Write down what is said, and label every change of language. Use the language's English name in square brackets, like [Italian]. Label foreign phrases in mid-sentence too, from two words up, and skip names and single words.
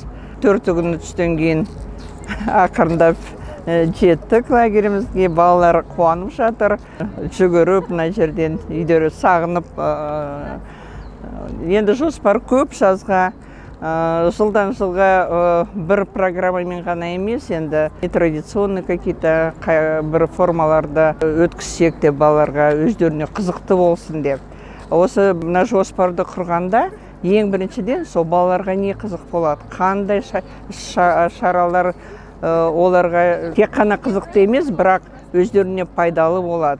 [Kazakh] 4 күн түстен кейін ақырындап жеттік лагерімізге. Балалар қуанып жатыр, жүгіріп мына жерден үйдері сағынып. Енді жоспар көп жазға. Жылдан жылға бір программамен ғана емес, енді [Russian] нетрадиционный какие-то [Kazakh] бір формаларда өткізсек деп, балаларға өздеріне қызықты болсын деп. Осы мына жоспарды құрғанда ең біріншіден сол балаларға не қызық болады, қандай шаралар оларға тек қана қызықты емес, бірақ өздеріне пайдалы болады.